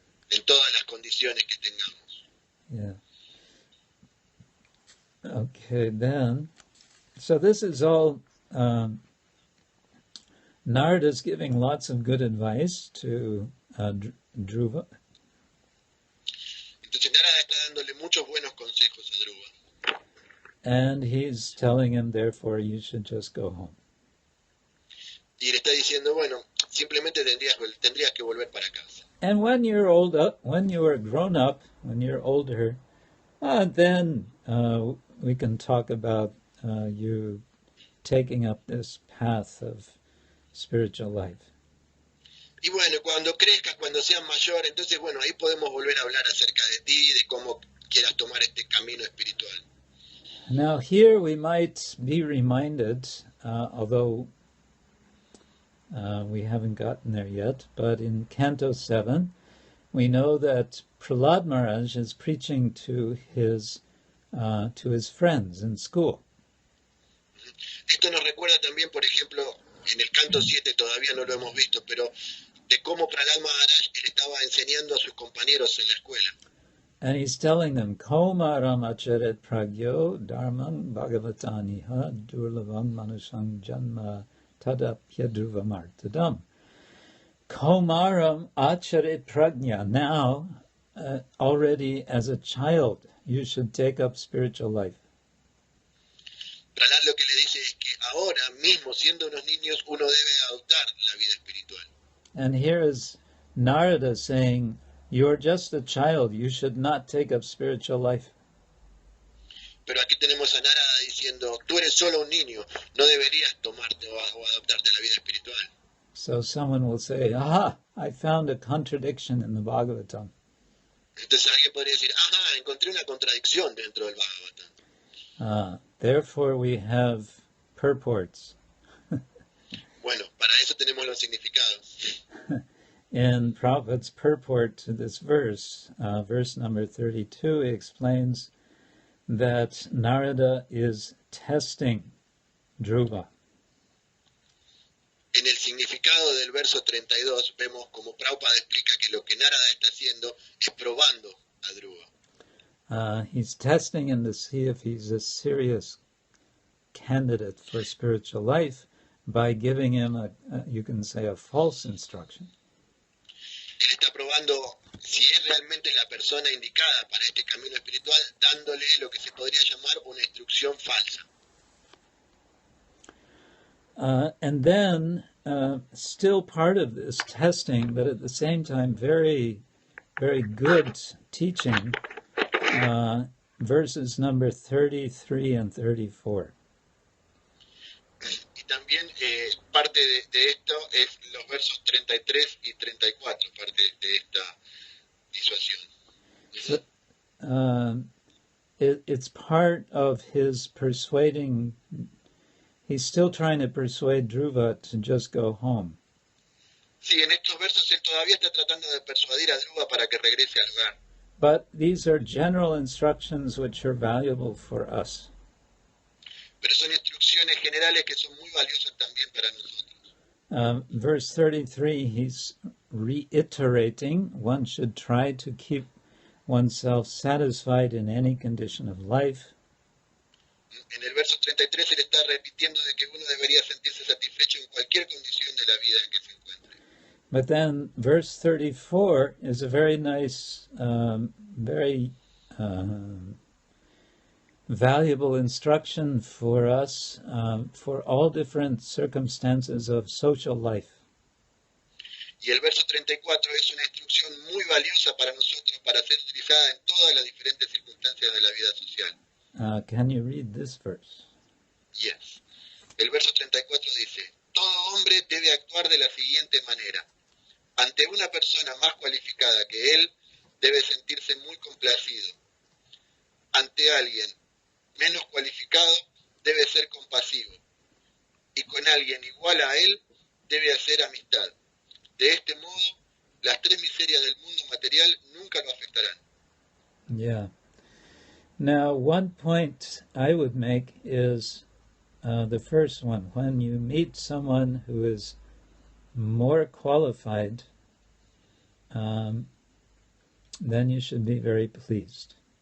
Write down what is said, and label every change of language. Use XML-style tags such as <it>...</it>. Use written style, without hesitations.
<es>en todas las condiciones que tengamos.</es> <en>Yeah. Okay, then, so this is all, Narada's giving lots of good advice to Dhruva.</en> <es>Entonces Narada está dándole muchos buenos consejos a Dhruva.</es> <en>And he's telling him, therefore, you should just go home.</en> <es>Y le está diciendo, bueno, simplemente tendrías que volver para casa.</es> <en>And when you're when you are grown up, when you're older, then we can talk about you taking up this path of spiritual life.</en> <es>Y bueno, cuando crezcas, cuando seas mayor, entonces bueno, ahí podemos volver a hablar acerca de ti, de cómo quieras tomar este camino espiritual.</es> <en>Now here we might be reminded, although we haven't gotten there yet, but in Canto 7, we know that Prahlad Maharaj is preaching to his friends in school.</en> <es>Esto nos recuerda también, por ejemplo, en el Canto 7, todavía no lo hemos visto, pero de cómo Prahlad Maharaj él estaba enseñando a sus compañeros en la escuela.</es> <en>And he's telling them,</en> <sa>Kaumaram acharet pragyo dharmang bhagavataniha durlavam manushang janma tadapya dhruvamartadam. Kaumaram acharet pragya.</sa> <en>Now, already as a child, you should take up spiritual life.</en> <es>Prahlad lo que le dice es que ahora mismo, siendo unos niños, uno debe adoptar la vida espiritual.</es> <en>And here is Narada saying, you're just a child, you should not take up spiritual life.</en> <es>Pero aquí tenemos a Narada diciendo, tú eres solo un niño, no deberías tomarte o adoptarte la vida espiritual.</es> <en>So someone will say, aha, I found a contradiction in the Bhagavatam.</en> <es>Entonces alguien podría decir, ajá, encontré una contradicción dentro del Bhagavatam.</es> <en>Therefore we have purports.</en> <es>Bueno, para eso tenemos los significados.</es> <en>In Prabhupada's purport to this verse, verse number 32, he explains that Narada is testing Dhruva.</en> <es>En el significado del verso 32 vemos como Prabhupada explica que lo que Narada está haciendo es probando a Dhruva.</es> <en>He's testing him to see if he's a serious candidate for spiritual life by giving him you can say, a false instruction.</en> <es>Él está probando si es realmente la persona indicada para este camino espiritual, dándole lo que se podría llamar una instrucción falsa.</es> <en>And then, still part of this testing, but at the same time very, very good teaching, verses number 33 and 34.</en> <es>Y también parte de esto es los versos 33 y 34, parte de esta disuasión.</es> <en>So, it's part of his persuading. He's still trying to persuade Dhruva to just go home.</en> <es>Sí, en estos versos él todavía está tratando de persuadir a Dhruva para que regrese al hogar.</es> <en>But these are general instructions which are valuable for us.</en> <es>Pero son instrucciones generales que son muy valiosas también para nosotros.</es> <en>Verse 33, he's reiterating one should try to keep oneself satisfied in any condition of life.</en> <es>En el verso 33 él está repitiendo de que uno debería sentirse satisfecho en cualquier condición de la vida en que se encuentre.</es> <en>But then verse 34 is a very nice, very valuable instruction for us for all different circumstances of social life.</en> <es>Y el verso 34 es una instrucción muy valiosa para nosotros para ser utilizada en todas las diferentes circunstancias de la vida social.</es> <en>Can you read this verse? Yes.</en> <es>El verso 34 dice, todo hombre debe actuar de la siguiente manera. Ante una persona más cualificada que él, debe sentirse muy complacido. Ante alguien menos cualificado, debe ser compasivo. Y con alguien igual a él, debe hacer amistad. De este modo, las tres miserias del mundo material nunca lo afectarán.</es> <en>Yeah. Now, one point I would make is the first one. When you meet someone who is more qualified, then you should be very pleased.</en>